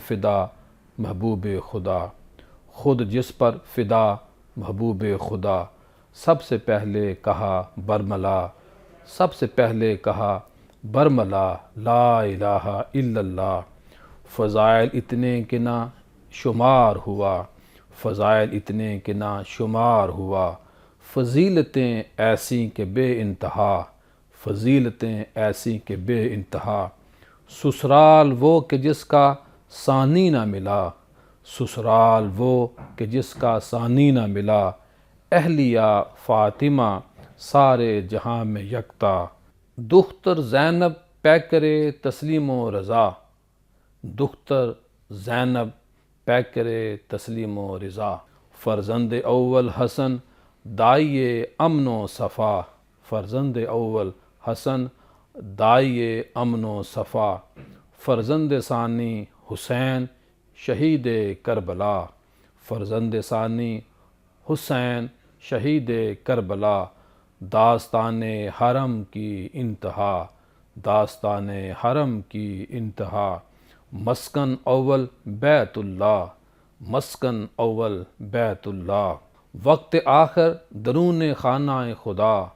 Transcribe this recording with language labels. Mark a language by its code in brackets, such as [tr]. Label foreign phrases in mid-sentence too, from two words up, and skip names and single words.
[ur] فدا محبوب خدا، خود جس پر فدا محبوب خدا، سب سے پہلے کہا برملا، سب سے پہلے کہا برملا [ar] لا الہ الا اللہ، [ur] فضائل اتنے کہ نہ شمار ہوا، فضائل اتنے کہ نہ شمار ہوا، فضیلتیں ایسی کہ بے انتہا، فضیلتیں ایسی کہ بے انتہا، سسرال وہ کہ جس کا ثانی نہ ملا، سسرال وہ کہ جس کا ثانی نہ ملا، اہلیہ فاطمہ سارے جہاں میں یکتا، دختر زینب پیکرے تسلیم و رضا، دختر زینب پیکرے تسلیم و رضا، فرزند اول حسن دائی امن و صفا، فرزند اول حسن دائی امن و صفا، فرزند ثانی حسین شہید کربلا، فرزند ثانی حسین شہید کربلا، داستان حرم کی انتہا، داستان حرم کی انتہا، مسکن اول بیت اللہ، مسکن اول بیت اللہ، وقت آخر درون خانہ خدا،